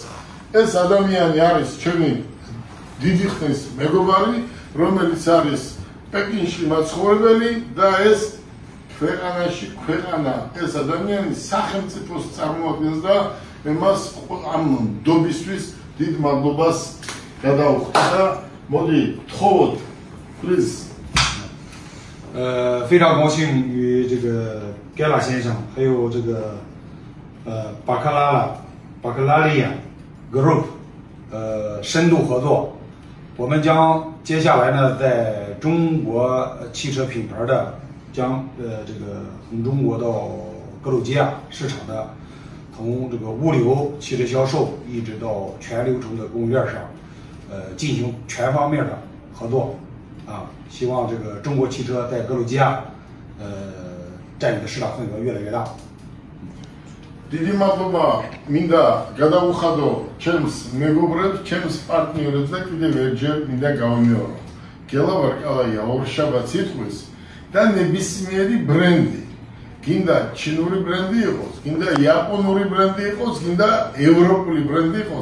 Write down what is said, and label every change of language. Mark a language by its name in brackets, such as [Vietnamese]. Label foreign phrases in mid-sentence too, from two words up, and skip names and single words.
[Georgian] ეს ადამიანი არის ჩემი დიდი ხნის მეგობარი, რომელიც არის პეკინში მაცხოვრებელი და ეს ქვეყანა ეს ადამიანი სახელმწიფოს წარმოადგენს და მე მას ამ ნდობისთვის დიდ მადლობას გადავხდი და მოდი გთხოვოთ, please。 [Chinese] 非常高兴与这个盖拉先生还有这个巴克拉利亚 Group 深度合作。我们将接下来呢，在中国汽车品牌的将这个从中国到格鲁吉亚市场的，从这个物流、汽车销售一直到全流程的供应链上，进行全方面的合作啊。希望这个中国汽车在格鲁吉亚占领的市场份额越来越大。 [Georgian] დიდი მადლობა მინდა გადავუხადო ჩემს მეგობრებს, ჩემს პარტნიორებს და კიდევ ერთხელ მინდა გავიმეორო. გელა ვარკალაია ორშაბათს იტყვის და ნებისმიერი ბრენდი. გინდა ჩინური ბრენდი იყოს, გინდა იაპონური ბრენდი იყოს, გინდა ევროპული ბრენდი იყოს.